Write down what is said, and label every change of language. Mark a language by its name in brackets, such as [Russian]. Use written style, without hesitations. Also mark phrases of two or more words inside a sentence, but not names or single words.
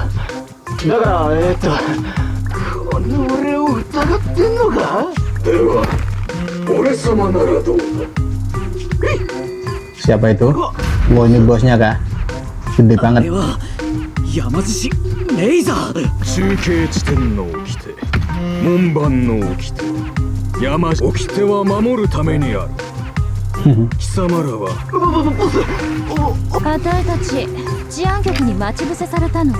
[Japanese] だからこの俺を疑ってんのか。では俺様ならどうだ。 [Indonesian] Siapa itu? Wow, ini bosnya kah? Gede [Japanese] あ [Indonesian] banget. [Japanese] れは山獅子レイザー。中継地点の掟、門番の掟、 山掟は守るためにある。貴様らはボス。あたいたち治安局に待ち伏せされたの。